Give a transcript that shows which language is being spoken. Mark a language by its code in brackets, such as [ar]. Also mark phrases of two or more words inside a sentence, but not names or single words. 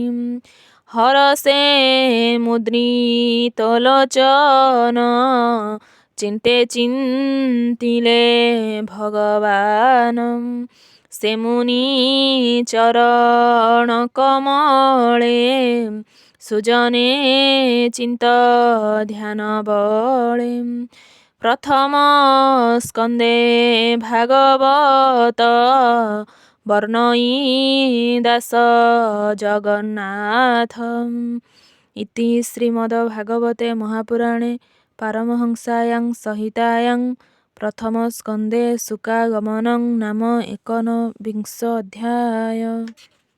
[or] ହରଷେ ମୁଦ୍ରିତ ଲୋଚନ ଚିନ୍ତେ ଚିନ୍ତିଲେ ଭଗବାନ। ସେ ମୁନି ଚରଣ କମଳେ ସୁଜନେ ଚିନ୍ତ ଧ୍ୟାନ ବଳେ। [sa] प्रथम स्कन्दे भागवत वर्णयिदास जगन्नाथम् इति श्रीमद्भागवते महापुराणे पारमहंस्यां संहितायां प्रथमस्कन्धे शुकागमनं नाम 19 अध्यायः।